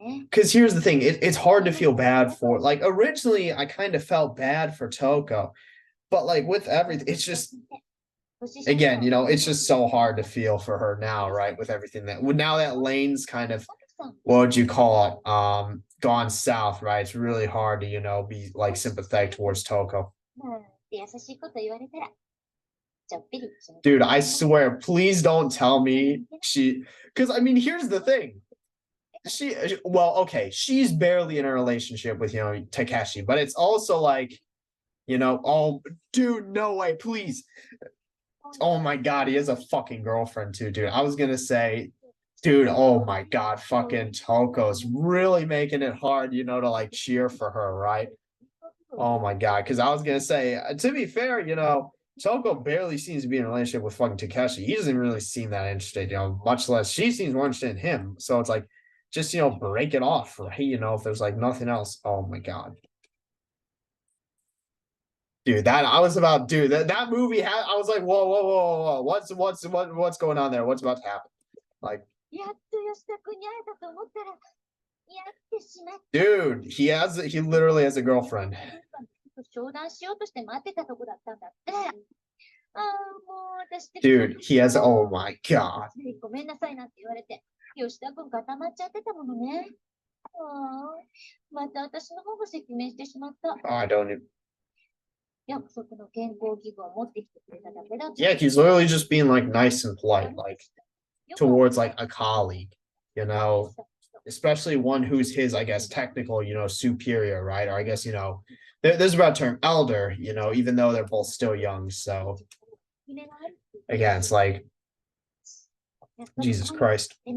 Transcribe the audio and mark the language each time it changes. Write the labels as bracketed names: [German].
[English] Because here's the thing, it's hard to feel bad for. Like originally, I kind of felt bad for Toko, but like with everything, it's just. Again, it's just so hard to feel for her now, right? With everything now that Lane's kind of what would you call it? Gone south, right? It's really hard to, be like sympathetic towards Toko. [Japanese] まあ、って優しいこと言われたら、ちょっぴり気持ち [English] Dude, I swear, please don't tell me because I mean, here's the thing. Well, okay, she's barely in a relationship with, Takeshi, but it's also like, oh, dude, no way, please. Oh my God, he has a fucking girlfriend too, dude. I was gonna say, dude, oh my God, fucking Toko's really making it hard, to like cheer for her, right? Oh my God, because I was gonna say, to be fair, Toko barely seems to be in a relationship with fucking Takeshi. He doesn't really seem that interested, much less she seems more interested in him. So it's like, just break it off, right? If there's like nothing else. Oh my God. Dude, that movie had I was like, whoa. What's going on there? What's about to happen? Like, [Japanese] やっと吉田君に会えたと思ったら、やってしまった。 [English] dude, he literally has a girlfriend. [Japanese] 商談しようとして待ってたとこだったんだって。ああ、もう私って。 [English] Dude, oh my God. [Japanese] ごめんなさいなって言われて、吉田君固まっちゃってたものね。ああ、また私の方が赤面してしまった。 [English] I don't even. [Japanese] 約束の健康器具を持ってきてくれただけだ。 [English] Yeah, he's literally just being like nice and polite, like towards like a colleague, especially one who's his, I guess, technical, superior, right? Or I guess, there's about term elder, even though they're both still young. So again, it's like, Jesus Christ.